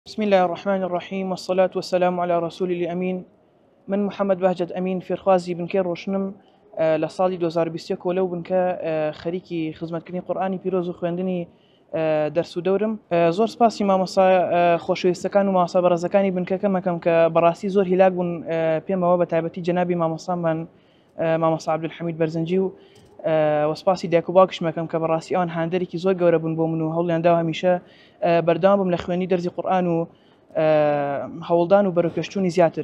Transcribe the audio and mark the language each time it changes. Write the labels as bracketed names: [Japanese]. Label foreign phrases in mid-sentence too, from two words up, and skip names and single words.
[Arabic] بسم الله الرحمن الرحيم والصلاة والسلام على رسول الأمين [Central Kurdish] من محمد بهجت أمين فێرخوازی بنکەی ڕۆشنم لە ساڵی 2021 لەو بنکە خەریکی خزمەتکردنی قورئانی پیرۆز و خوێندنی دەرس و دەورم. زۆر سپاسی مامۆستا خۆشەویستەکان و مامۆستا بەڕێزەکانی بنکەکەمەکەم کە بەڕاستی زۆر هیلاک بوون پێمەوە بە تایبەتی جەنابی مامۆستامان مامۆستا عەبدولحەمید بەرزنجی و وەسپاسی دایک و باوکیشمەکەم کە بەڕاستی ئەوان هاندەرێکی زۆر گەورە بوون بۆ من و هەوڵیان داوە هەمیشە بەردەوام بم لە خوێندنی دەرزی قورئان و هەوڵدان و بەرەوپێشچوونی زیاتر.